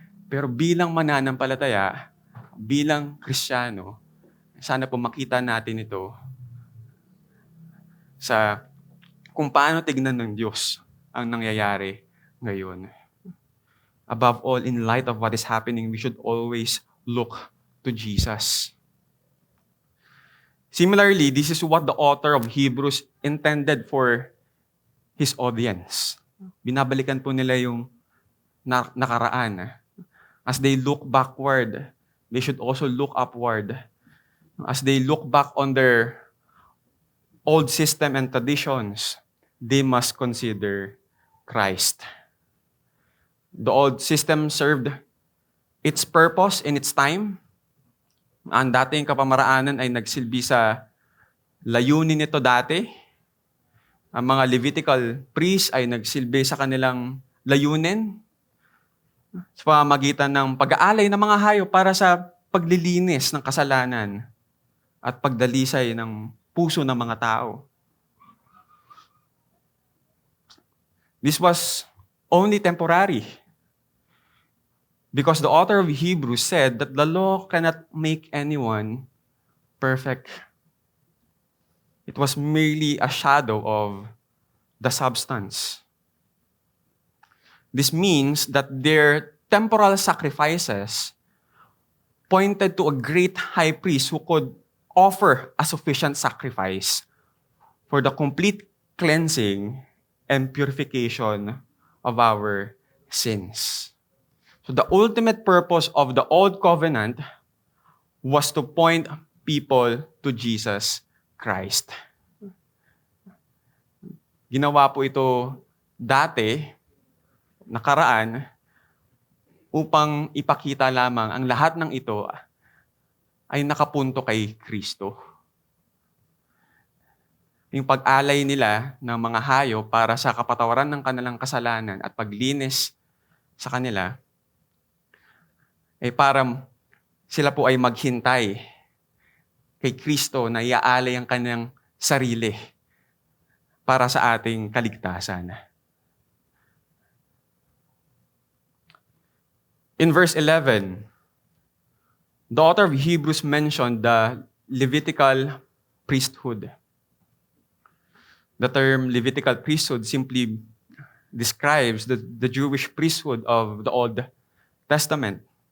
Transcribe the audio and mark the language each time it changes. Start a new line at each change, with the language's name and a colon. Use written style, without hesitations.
Filipino: Pero bilang mananampalataya, bilang Kristiyano, sana po makita natin ito sa kung paano tignan ng Diyos ang nangyayari ngayon.
English: Above all, in light of what is happening, we should always look to Jesus. Similarly, this is what the author of Hebrews intended for his audience.
Filipino: Binabalikan po nila yung nakaraan.
English: As they look backward, they should also look upward. As they look back on their old system and traditions, they must consider Christ. The old system served its purpose in its time.
Filipino: Ang dating kapamaraanan ay nagsilbi sa layunin nito dati. Ang mga Levitical priests ay nagsilbi sa kanilang layunin. sa pamamagitan ng pag-aalay ng mga hayop para sa paglilinis ng kasalanan at pagdalisay ng puso ng mga tao.
English: This was only temporary because the author of Hebrews said that the law cannot make anyone perfect. It was merely a shadow of the substance. This means that their temporal sacrifices pointed to a great high priest who could offer a sufficient sacrifice for the complete cleansing and purification of our sins. So the ultimate purpose of the Old Covenant was to point people to Jesus Christ.
Filipino: Ginawa po ito dati, nakaraan, upang ipakita lamang ang lahat ng ito ay nakapunto kay Kristo. Yung pag-alay nila ng mga hayop para sa kapatawaran ng kanilang kasalanan at paglinis sa kanila, ay para sila po ay maghintay kay Kristo na iaalay ang kanyang sarili para sa ating kaligtasan.
English: In verse 11, the author of Hebrews mentioned the Levitical priesthood. The term Levitical priesthood simply describes the Jewish priesthood of the Old Testament.